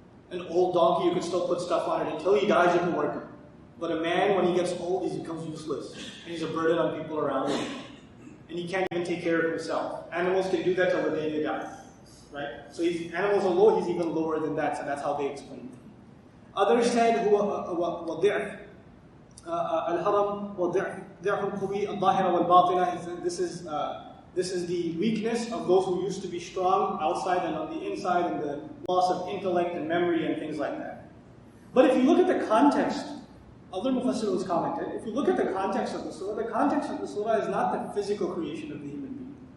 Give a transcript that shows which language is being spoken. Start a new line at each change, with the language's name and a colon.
English: An old donkey, you can still put stuff on it. Until he dies, you can work it. But a man, when he gets old, he becomes useless. And he's a burden on people around him. And he can't even take care of himself. Animals can do that till the day they die. Right? So animals are low, he's even lower than that. So that's how they explained it. Others said,
Arabic: وَضِعْفُ الْحَرَمْ وَضِعْفُ الْقُوِي الظَّاهِرَ وَالْبَاطِنَةِ.
English: This is the weakness of those who used to be strong outside and on the inside, and the loss of intellect and memory and things like that. But if you look at the context, other Mufassirun commented, if you look at the context of the surah is not the physical creation of the human being.